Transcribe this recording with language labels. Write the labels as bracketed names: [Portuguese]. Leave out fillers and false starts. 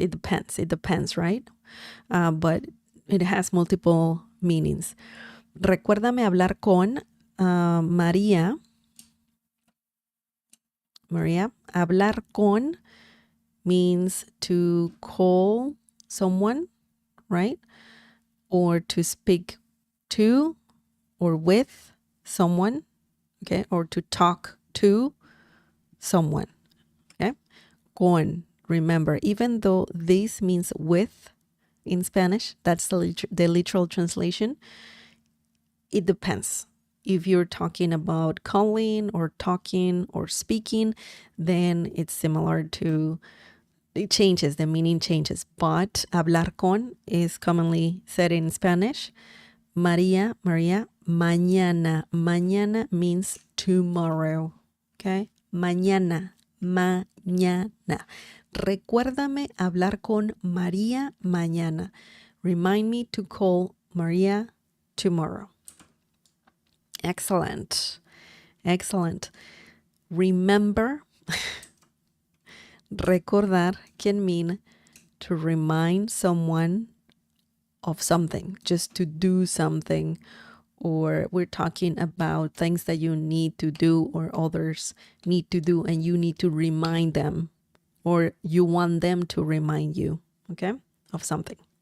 [English] It depends, right? But it has multiple meanings. [Spanish] Recuérdame hablar con María. [English] María, hablar con means to call someone, right? Or to speak to or with someone, okay? Or to talk to someone, okay? Con, remember, even though this means with in Spanish, that's the literal translation, it depends. If you're talking about calling or talking or speaking, then it's similar to, it changes, the meaning changes. But hablar con is commonly said in Spanish. María, mañana. Mañana means tomorrow. Okay? [Spanish] Mañana, mañana. Recuérdame hablar con María mañana. [English] Remind me to call María tomorrow. Excellent. Excellent. Remember, recordar can mean to remind someone of something, just to do something, or we're talking about things that you need to do or others need to do and you need to remind them, or you want them to remind you, okay, of something.